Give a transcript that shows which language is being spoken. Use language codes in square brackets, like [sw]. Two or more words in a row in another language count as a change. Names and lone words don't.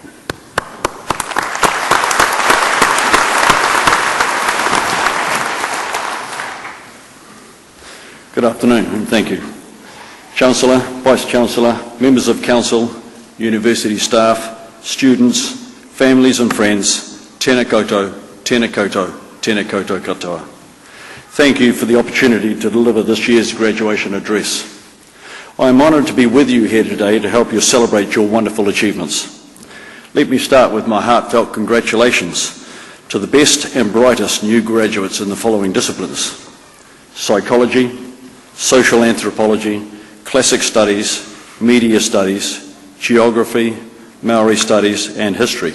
[en] Good afternoon and thank you. Chancellor, Vice-Chancellor, members of Council, university staff, students, families and friends, [mi] tēnā koutou, tēnā koutou, tēnā koutou katoa. [en] Thank you for the opportunity to deliver this year's graduation address. I am honoured to be with you here today to help you celebrate your wonderful achievements. Let me start with my heartfelt congratulations to the best and brightest new graduates in the following disciplines: psychology, social anthropology, classic studies, media studies, geography, Maori studies and history.